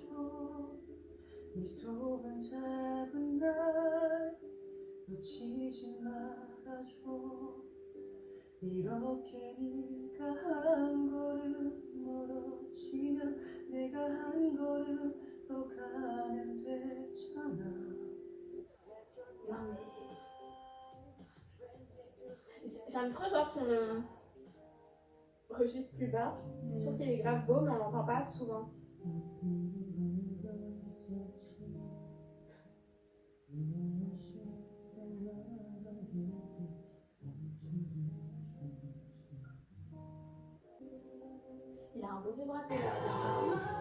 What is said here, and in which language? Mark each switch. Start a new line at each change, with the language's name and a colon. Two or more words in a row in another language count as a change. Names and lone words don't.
Korean: 네 손을 잡은 날 놓치지 말아줘 이렇게 네가 한 걸음 멀어지면 내가 한 걸음 더 가면 되잖아
French: J'aime trop genre son registre plus bas. Je trouve qu'il est grave beau, mais on l'entend pas souvent. Il a un beau vibrato là.